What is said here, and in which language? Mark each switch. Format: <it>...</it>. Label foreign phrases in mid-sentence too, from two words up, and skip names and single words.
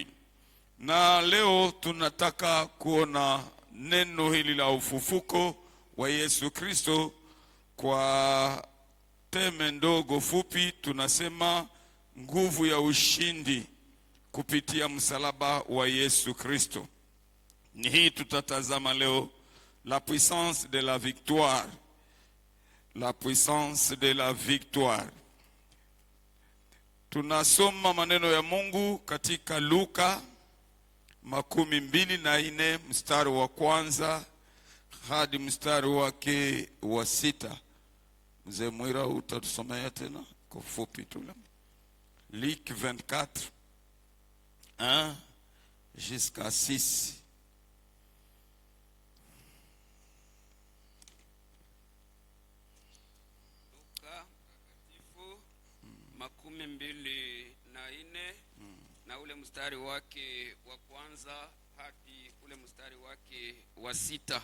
<sw>Na leo tunataka kuona neno hili la ufufuko wa Yesu Kristo. Kwa teme ndogo fupi tunasema nguvu ya ushindi kupitia msalaba wa Yesu Kristo. Ni hii tutatazama leo,</sw> <fr>la puissance de la victoire. La puissance de la victoire.</fr> <sw>Tunasoma maneno ya Mungu katika Luka 24 mstari wa 1 hadi mstari wake wa 6. Mzee Mwira utatusomea tena kwa fupi tu.</sw> <fr>Luc 24 1 jusqu'à 6.</fr> <sw>Luka mtakatifu 24 na ule mstari wake wa 1 hadi ule mstari wake wa 6.</sw>